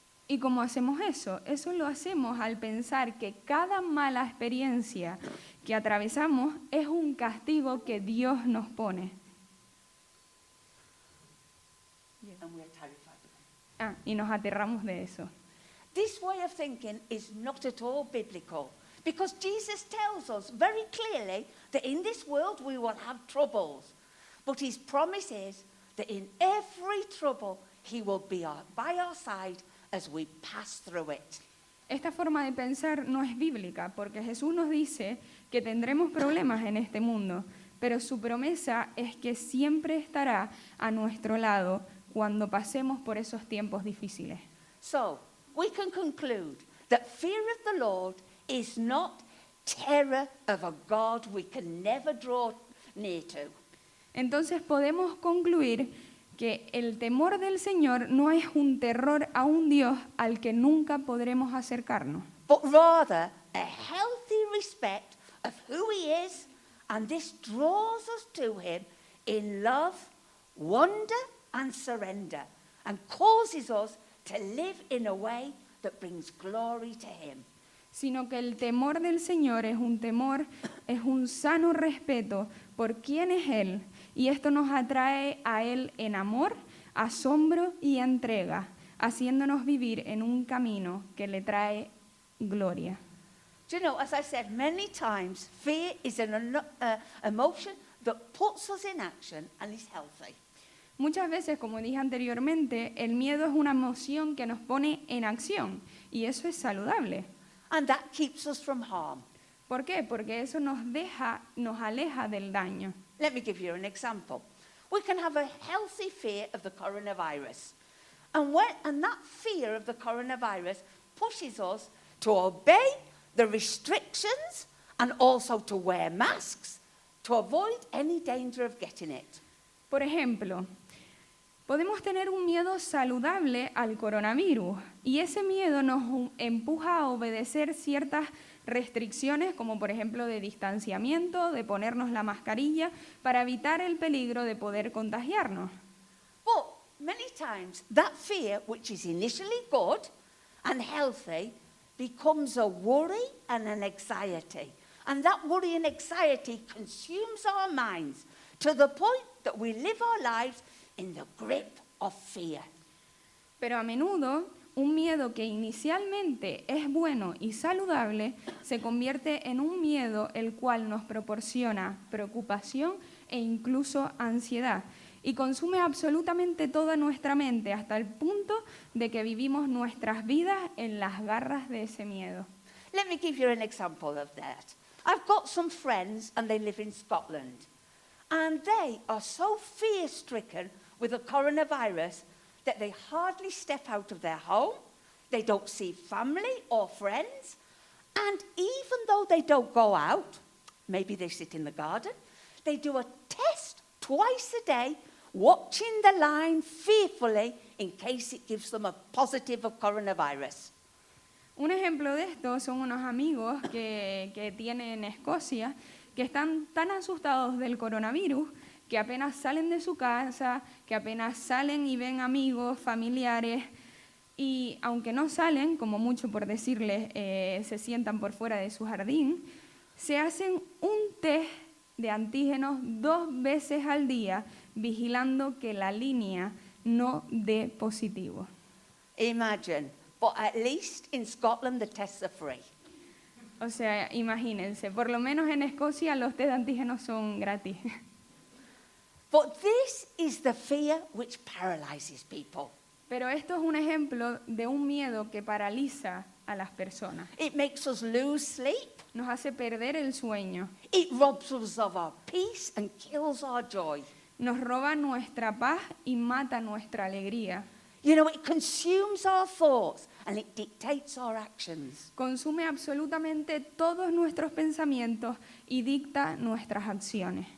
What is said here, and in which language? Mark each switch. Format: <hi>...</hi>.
<es>¿Y cómo hacemos eso? Eso lo hacemos al pensar que cada mala experiencia que atravesamos es un castigo que Dios nos pone.</es> <en>And we are terrified of it.</en> <es>Y nos aterramos de eso.</es> <en>This way of thinking is not at all biblical, because Jesus tells us very clearly that in this world we will have troubles, but his promise is that in every trouble he will be by our side as we pass through it.</en> <es>Esta forma de pensar no es bíblica, porque Jesús nos dice que tendremos problemas en este mundo, pero su promesa es que siempre estará a nuestro lado cuando pasemos por esos tiempos difíciles.</es> <en>So, we can conclude that fear of the Lord is not terror of a God we can never draw near to.</en> <es>Entonces podemos concluir que el temor del Señor no es un terror a un Dios al que nunca podremos acercarnos,</es> <en>But rather a healthy respect of who he is, and this draws us to him in love, wonder and surrender, and causes us to live in a way that brings glory to him.</en> <es>sino que el temor del Señor es un sano respeto por quién es Él, y esto nos atrae a Él en amor, asombro y entrega, haciéndonos vivir en un camino que le trae gloria.</es> <en>Do you know, as I said many times, fear is an emotion that puts us in action and is healthy.</en> <es>Muchas veces, como dije anteriormente, el miedo es una emoción que nos pone en acción, y eso es saludable.</es> <en>And that keeps us from harm.</en> <es>¿Por qué? Porque eso nos aleja del daño.</es> <en>Let me give you an example. We can have a healthy fear of the coronavirus. And that fear of the coronavirus pushes us to obey the restrictions and also to wear masks to avoid any danger of getting it.</en> <es>Por ejemplo, podemos tener un miedo saludable al coronavirus, y ese miedo nos empuja a obedecer ciertas restricciones, como por ejemplo de distanciamiento, de ponernos la mascarilla, para evitar el peligro de poder contagiarnos.</es> <en>But many times that fear, which is initially good and healthy, becomes a worry and an anxiety. And that worry and anxiety consumes our minds to the point that we live our lives in the grip of fear.</en> <es>Pero a menudo, un miedo que inicialmente es bueno y saludable se convierte en un miedo el cual nos proporciona preocupación e incluso ansiedad, y consume absolutamente toda nuestra mente hasta el punto de que vivimos nuestras vidas en las garras de ese miedo.</es> <en>Let me give you an example of that. I've got some friends and they live in Scotland. And they are so fear-stricken with the coronavirus that they hardly step out of their home. They don't see family or friends. And even though they don't go out, maybe they sit in the garden, they do a test twice a day, watching the line fearfully in case it gives them a positive of coronavirus.</en> <es>Un ejemplo de esto son unos amigos que tienen en Escocia, que están tan asustados del coronavirus que apenas salen de su casa, que apenas salen y ven amigos, familiares, y aunque no salen, como mucho por decirles, se sientan por fuera de su jardín, se hacen un test de antígenos 2 veces al día, vigilando que la línea no dé positivo.</es> <en>Imagine, but at least in Scotland the tests are free.</en> <es>O sea, imagínense, por lo menos en Escocia los test de antígenos son gratis.</es> <en>But this is the fear which paralyzes people.</en> <es>Pero esto es un ejemplo de un miedo que paraliza a las personas.</es> <en>It makes us lose sleep.</en> <es>Nos hace perder el sueño.</es> <en>It robs us of our peace and kills our joy.</en> <es>Nos roba nuestra paz y mata nuestra alegría.</es> <en>You know, it consumes our thoughts and it dictates our actions.</en> <es>Consume absolutamente todos nuestros pensamientos y dicta nuestras acciones.</es>